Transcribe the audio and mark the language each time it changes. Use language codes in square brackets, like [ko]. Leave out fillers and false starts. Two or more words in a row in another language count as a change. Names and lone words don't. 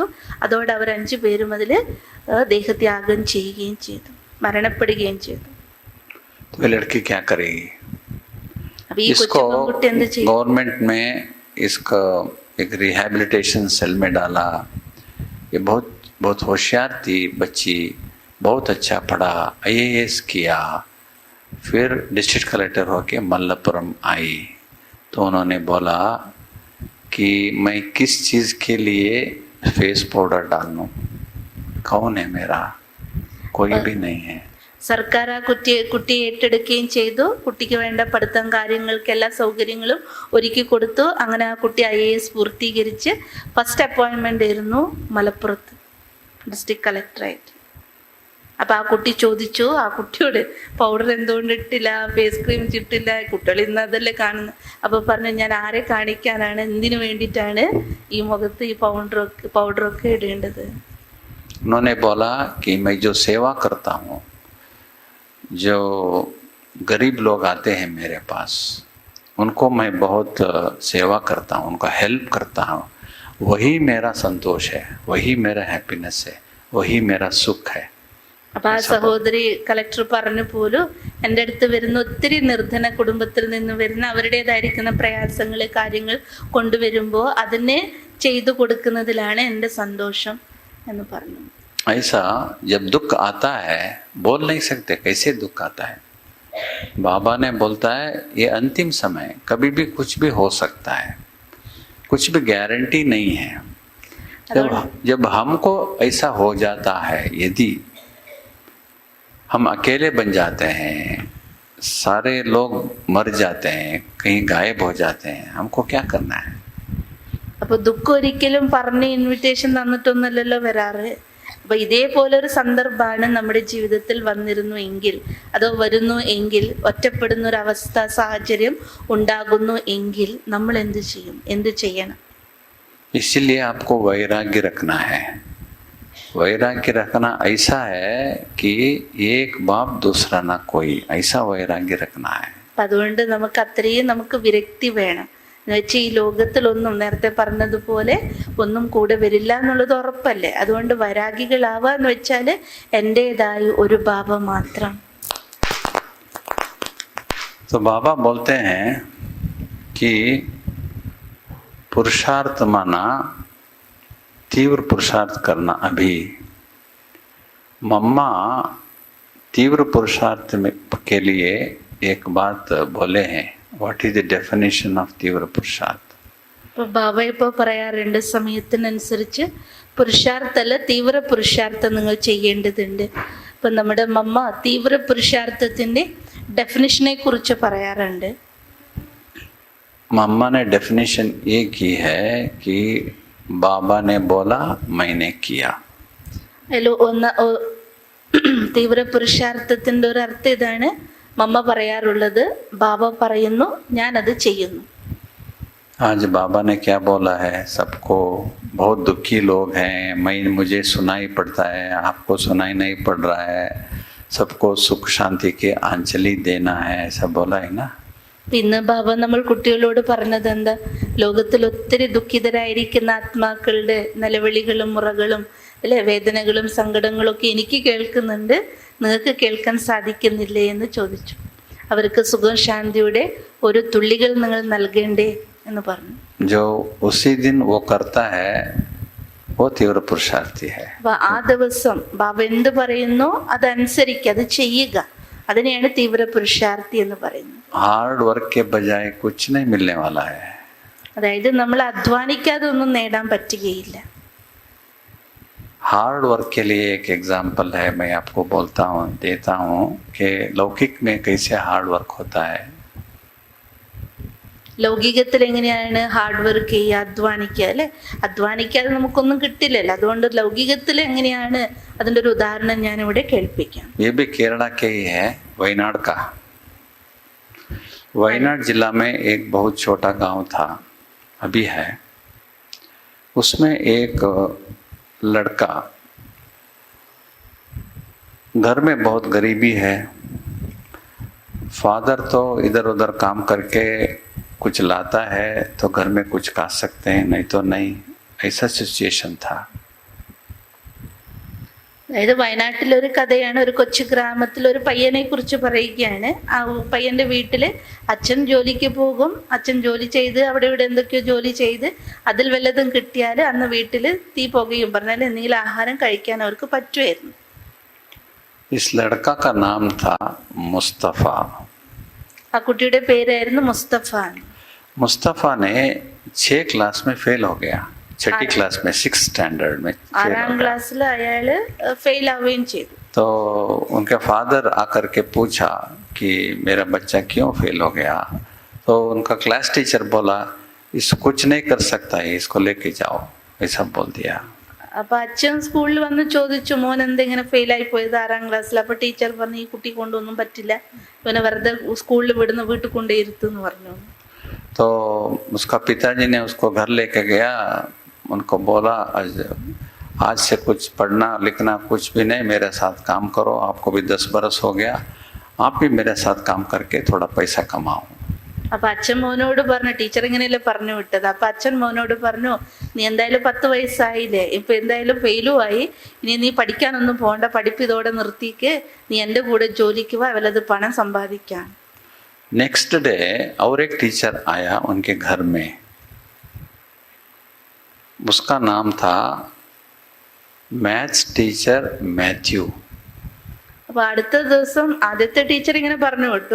[ml] അതോടെ അവർ 5 പേരും അതിൽ ദേഹത്യാഗം ചെയ്യുകയും ചെയ്തു, മരണപ്പെടുകയും ചെയ്തു. [hi] लड़की क्या करेगी? [ml] അപ്പോൾ ഈ കൊച്ചു പെൺകുട്ടി എന്ത് ചെയ്യും? [hi] गवर्नमेंट में इसका एक [en] rehabilitation cell [hi] में डाला. ये बहुत होशियार थी बच्ची, बहुत अच्छा पढ़ा, IAS किया, फिर [en] district collector [hi] होके मल्लपुरम आई. तो उन्होंने बोला कि मैं किस चीज़ के लिए [en] face powder [hi] डालूं, कौन है मेरा? कोई भी नहीं है. [ml] സർക്കാർ ആ കുട്ടിയെ ഏറ്റെടുക്കുകയും ചെയ്തു. കുട്ടിക്ക് വേണ്ട പഠിത്തം കാര്യങ്ങൾക്ക് എല്ലാ സൗകര്യങ്ങളും ഒരുക്കി കൊടുത്തു. അങ്ങനെ ആ കുട്ടി IAS പൂർത്തീകരിച്ച് [en] first appointment [ml] ആയിരുന്നു മലപ്പുറത്ത് ഡിസ്ട്രിക്ട് കളക്ടറായിട്ട്. അപ്പം ആ കുട്ടി ചോദിച്ചു ആ കുട്ടിയോട്, പൗഡർ എന്തുകൊണ്ട് ഇട്ടില്ല, [en] face cream [ml] ഇട്ടില്ല, കുട്ടികൾ ഇന്ന് അതല്ലേ കാണുന്നത്. അപ്പോൾ പറഞ്ഞു, ഞാൻ ആരെ കാണിക്കാനാണ്, എന്തിനു വേണ്ടിയിട്ടാണ് ഈ മുഖത്ത് ഈ പൗഡറൊക്കെ ഇടേണ്ടത്? [hi] उन्होंने बोला कि मैं जो सेवा करता हूँ, जो गरीब लोग आते हैं मेरे पास, उनको मैं बहुत सेवा करता हूँ, उनका हेल्प करता हूँ, वही मेरा संतोष है, वही मेरा हैप्पीनेस है, वही मेरा सुख है. [ml] അപ്പം ആ സഹോദരി കളക്ടർ പറഞ്ഞു പോലും, എൻ്റെ അടുത്ത് വരുന്ന ഒത്തിരി നിർധന കുടുംബത്തിൽ നിന്ന് വരുന്ന അവരുടേതായിരിക്കുന്ന പ്രയാസങ്ങൾ കാര്യങ്ങൾ കൊണ്ടുവരുമ്പോൾ അതിനെ ചെയ്തു കൊടുക്കുന്നതിലാണ് എൻ്റെ സന്തോഷം എന്ന് പറഞ്ഞു. [hi] ऐसा जब दुख आता है बोल नहीं सकते कैसे दुख आता है. बाबा ने बोलता है ये अंतिम समय, कभी भी कुछ भी हो सकता है, कुछ भी गारंटी नहीं है. जब हमको ऐसा हो जाता है, यदि हम अकेले बन जाते हैं, सारे लोग मर जाते हैं, कहीं गायब हो जाते हैं, हमको क्या करना है? [ml] അപ്പോൾ ദുഃഖം ഒരിക്കലും പറഞ്ഞ് ഇൻവിറ്റേഷൻ തന്നിട്ടൊന്നുമല്ലല്ലോ വരാറ്. അപ്പോൾ ഇതേപോലൊരു സന്ദർഭമാണ് നമ്മുടെ ജീവിതത്തിൽ വന്നിരുന്നു എങ്കിൽ, അതോ വരുന്നു എങ്കിൽ, ഒറ്റപ്പെടുന്ന ഒരു അവസ്ഥ സാഹചര്യം ഉണ്ടാകുന്നു എങ്കിൽ നമ്മൾ എന്ത് ചെയ്യും, എന്ത് ചെയ്യണം? [hi] इसलिए आपको वैराग्य रखना है. वैराग्य रखना ऐसा है कि एक बाप दूसरा ना कोई, ऐसा वैराग्य रखना है. [ml] അപ്പം അതുകൊണ്ട് നമുക്ക് അത്രയും നമുക്ക് വിരക്തി വേണം. എന്നുവെച്ചാൽ ഈ ലോകത്തിലൊന്നും നേരത്തെ പറഞ്ഞതുപോലെ ഒന്നും കൂടെ വരില്ല എന്നുള്ളത് ഉറപ്പല്ലേ. അതുകൊണ്ട് വൈരാഗികളാവുക എന്ന് വെച്ചാൽ എൻ്റെതായ ഒരു ഭാവം മാത്രം. [hi] तो बाबा बोलते हैं कि पुरुषार्थ माना तीव्र पुरुषार्थ करना. अभी मम्मा तीव्र पुरुषार्थ के लिए एक बात बोले हैं. [en] What is the definition of [hi] तीव्र पुरुषार्थ? [ml] അപ്പോൾ ബാബ ഇപ്പോൾ പറയാറുണ്ട് സമയത്തിനനുസരിച്ച് പുരുഷാർത്ഥമല്ല തീവ്ര പുരുഷാർത്ഥം നിങ്ങൾ ചെയ്യേണ്ടതുണ്ട്. ഇപ്പം നമ്മുടെ മമ്മ തീവ്ര പുരുഷാർത്ഥത്തിൻ്റെ ഡെഫിനിഷനെ കുറിച്ച് പറയാറുണ്ട്. [hi] मम्मा ने डेफिनेशन ये की है कि बाबा ने बोला मैंने किया. [ml] അതിൽ തീവ്ര പുരുഷാർത്ഥത്തിൻ്റെ ഒരു അർത്ഥം ഇതാണ്. മമ്മ പറയാറുള്ളത് ബാബ പറയുന്നു, ഞാനത് ചെയ്യുന്നു. [hi] आज बाबा ने क्या बोला है, सबको बहुत दुखी लोग हैं, मुझे सुनाई पड़ता है, आपको सुनाई नहीं पड़ रहा है, सबको सुख शांति के आंचली देना है, ऐसा बोला है ना. [ml] ഇന്ന് ബാബ നമ്മൾ കുട്ടികളോട് പറഞ്ഞത് എന്താ? ലോകത്തിൽ ഒത്തിരി ദുഃഖിതരായിരിക്കുന്ന ആത്മാക്കളുടെ നിലവിളികളും മുറകളും അല്ലെ വേദനകളും സങ്കടങ്ങളും ഒക്കെ എനിക്ക് കേൾക്കുന്നുണ്ട്, നിങ്ങൾക്ക് കേൾക്കാൻ സാധിക്കുന്നില്ലേ എന്ന് ചോദിച്ചു. അവർക്ക് സുഖം ശാന്തിയുടെ ഒരു തുള്ളികൾ നിങ്ങൾ നൽകേണ്ടേ എന്ന് പറഞ്ഞു. [hi] जो उसी दिन वो करता है वो तीव्र पुरुषार्थी है. [ml] അപ്പൊ ആ ദിവസം ബാബ എന്ത് പറയുന്നോ അതനുസരിക്കുക, അത് ചെയ്യുക, അതിനെയാണ് തീവ്ര പുരുഷാർത്ഥി എന്ന് പറയുന്നത്. [en] hard work [hi] के बजाय कुछ नहीं मिलने वाला है. [ml] അതായത് നമ്മൾ അധ്വാനിക്കാതെ ഒന്നും നേടാൻ പറ്റുകയില്ല. [en] hard work [hi] के लिए एक एग्जाम्पल है, मैं आपको देता हूँ कि लौकिक में कैसे [en] hard work [hi] होता है. [ml] ലൗകികത്തിൽ എങ്ങനെയാണ് [en] hard work [ml] ചെയ്യുക, അധ്വാനിക്കുക അല്ലെ? അധ്വാനിക്കാതെ നമുക്കൊന്നും കിട്ടില്ലല്ലോ. അതുകൊണ്ട് ലൗകികത്തിൽ എങ്ങനെയാണ് അതിൻ്റെ ഒരു ഉദാഹരണം ഞാനിവിടെ കേൾപ്പിക്കാം. [hi] ये भी केरला के ही है, वयनाड का. वयनाड जिला में एक बहुत छोटा गांव था, अभी है. उसमें एक लड़का, घर में बहुत गरीबी है, फादर तो इधर उधर काम करके कुछ लाता है तो घर में कुछ खा सकते हैं, नहीं तो नहीं, ऐसा सिचुएशन था. [ml] അതായത് വയനാട്ടിലൊരു കഥയാണ്. ഒരു കൊച്ചു ഗ്രാമത്തിൽ ഒരു പയ്യനെ കുറിച്ച് പറയുകയാണ്. ആ പയ്യന്റെ വീട്ടില് അച്ഛൻ ജോലിക്ക് പോകും, അച്ഛൻ ജോലി ചെയ്ത് അവിടെ ഇവിടെ എന്തൊക്കെയോ ജോലി ചെയ്ത് അതിൽ വല്ലതും കിട്ടിയാൽ അന്ന് വീട്ടില് തീ പുകയും പറഞ്ഞാൽ എന്തെങ്കിലും ആഹാരം കഴിക്കാൻ അവർക്ക് പറ്റുമായിരുന്നു. [hi] इस लड़का का नाम था मुस्तफ़ा. [ml] ആ കുട്ടിയുടെ പേരായിരുന്നു മുസ്തഫ. [hi] मुस्तफ़ा ने 6 क्लास में फेल हो गया, 6ठी क्लास में, [en] 6th standard [hi] में. [ml] 6ാം ക്ലാസ്സിൽ അയാള് ഫെയിൽ ആവുകയും ചെയ്തു. [hi] तो उनके फादर आकर के पूछा कि मेरा बच्चा क्यों फेल हो गया. तो उनका [en] class teacher [hi] बोला, इस कुछ नहीं कर सकता है, इसको लेके जाओ, ऐसा बोल दिया. [ml] അപ്പൊ അച്ഛൻ സ്കൂളിൽ വന്ന് ചോദിച്ചു, മോൻ എന്തെങ്ങനെ ഫെയിലായി പോയത് 6ാം ക്ലാസ്സിൽ? അപ്പൊ ടീച്ചർ പറഞ്ഞു, ഈ കുട്ടി കൊണ്ടൊന്നും പറ്റില്ല, ഇവനെ വെറുതെ സ്കൂളിൽ വിടുന്ന വീട്ടിൽ കൊണ്ടേ ഇരുത്തുന്ന് പറഞ്ഞു. [hi] तो उसका पिताजी ने उसको घर लेके गया, उनको बोला आज से कुछ पढ़ना लिखना कुछ भी नहीं, मेरे साथ काम करो, आपको भी 10 बरस हो गया, आप भी मेरे साथ काम करके थोड़ा पैसा कमाओ. [ml] അപ്പൊ അച്ഛൻ മോനോട് പറഞ്ഞു, ടീച്ചർ ഇങ്ങനെയല്ലേ പറഞ്ഞു വിട്ടത്. അപ്പൊ അച്ഛൻ മോനോട് പറഞ്ഞു, നീ എന്തായാലും 10 വയസ്സായില്ലേ, ഇപ്പൊ എന്തായാലും ഫെയിലും ആയി, ഇനി നീ പഠിക്കാനൊന്നും പോകണ്ട, പഠിപ്പ് ഇതോടെ നിർത്തിക്ക്, നീ എൻ്റെ കൂടെ ജോലിക്ക് വാ, വല്ലത് പണം സമ്പാദിക്കാം. [en] next day [hi] और एक टीचर आया उनके घर में, उसका नाम था [en] maths teacher [hi] मैथ्यू. [ml] അപ്പൊ അടുത്ത ദിവസം ആദ്യത്തെ ടീച്ചർ ഇങ്ങനെ പറഞ്ഞു വിട്ടു.